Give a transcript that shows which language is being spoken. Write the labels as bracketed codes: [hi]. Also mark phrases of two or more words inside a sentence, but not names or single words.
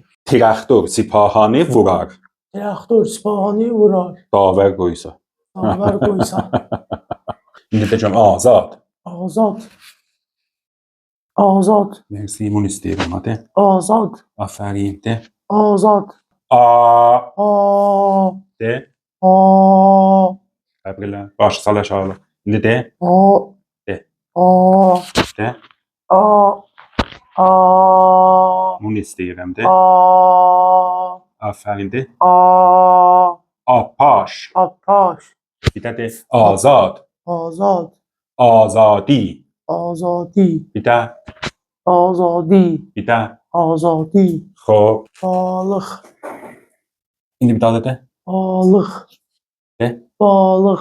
[az] Traktor Sipahanı vurar. Traktör Sipahanı vurar. Davər qoysa. Davər qoysa. İndi deyəcəm azad. Azad. Azad. Mersi, bunu istəyirəm, hadi. Azad. Aferin, de. Azad. A. A. De. A. Təbriklər. Başı sal aşağı. İndi de. A. De. A. De. A. A. Bunu istəyirəm, de. A. Aferin, de. A. Apaş. Apaş. Bir də de. Azad. Azad. Azadi. Azadi. Bir də. Azadi. Bir də. Azadi. Xoş. Balıq. İndi bir daha de. Balıq. De. Balıq.